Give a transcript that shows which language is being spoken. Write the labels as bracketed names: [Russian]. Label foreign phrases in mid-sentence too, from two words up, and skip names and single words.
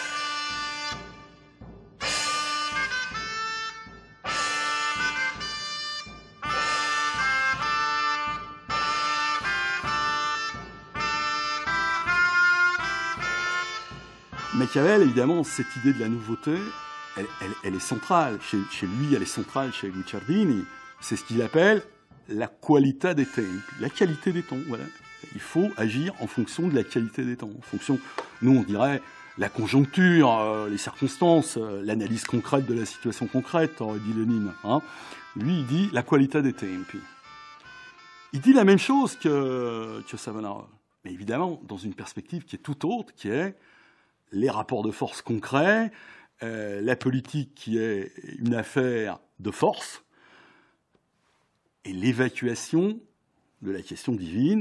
[French] Machiavel, évidemment, cette idée de la nouveauté, elle est centrale. Chez lui, elle est centrale chez Guicciardini. C'est ce qu'il appelle [Italian] la qualità dei tempi, [French] la qualité des temps. Voilà. Il faut agir en fonction de la qualité des temps. En fonction, nous, on dirait la conjoncture, les circonstances, l'analyse concrète de la situation concrète, aurait dit Lénine. Lui, il dit [Italian] la qualità dei tempi. [French] Il dit la même chose que Savonarole. Mais évidemment, dans une perspective qui est tout autre, qui est les rapports de force concrets, la politique qui est une affaire de force, et l'évacuation de la question divine.